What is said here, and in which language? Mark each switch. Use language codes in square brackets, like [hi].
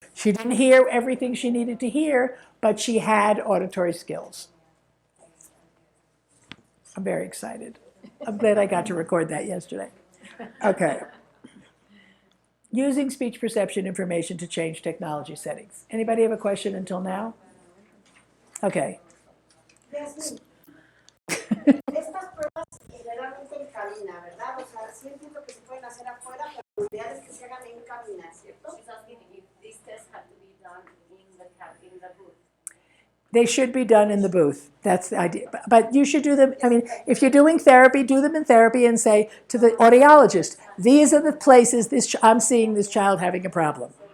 [en] She didn't hear everything she needed to hear, but she had auditory skills. I'm very excited. I'm glad I got to record that yesterday. Okay. Using speech perception information to change technology settings. Anybody have a question until now? Okay. [es] Yasmin, estas pruebas generalmente en cabina, ¿verdad? O sea, sí entiendo que se pueden hacer afuera, pero lo ideal es que se hagan en cabina, ¿cierto? [en] She's asking if these tests have to be done in the booth. They should be done in the booth. That's the idea. But you should do them, I mean, if you're doing therapy, do them in therapy and say to the audiologist, these are the places I'm seeing this child having a problem.